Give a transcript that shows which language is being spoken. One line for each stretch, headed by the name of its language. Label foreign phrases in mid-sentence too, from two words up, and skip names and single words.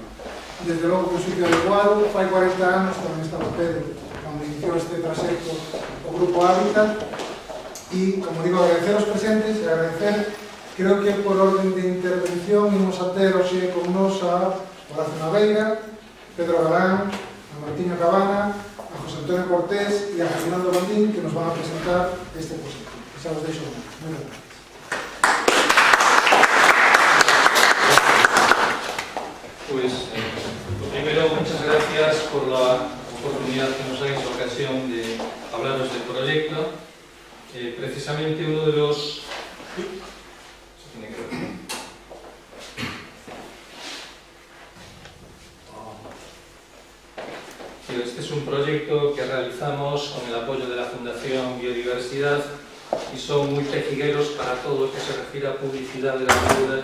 Galician: Desde logo que un sitio adecuado, fai 40 anos, tamén estaba Pedro, cando iniciou este trayecto o Grupo Hábitat, e, como digo, agradecer aos presentes e agradecer, creo que por orden de intervención, imos a ter hoxe con nos a Horacio Naveira, Pedro Galán, a Martiño Cabana, a José Antonio Cortés e a Fernando Bandín, que nos van a presentar este proxecto. Xa os deixo moi. Moitas gracias.
Spanish: Pues, primero, muchas gracias por la oportunidad que nos dais ocasión de hablaros del proyecto. Precisamente uno de los... Este es un proyecto que realizamos con el apoyo de la Fundación Biodiversidad y son muy pejigueros para todo lo que se refiere a publicidad de la deuda.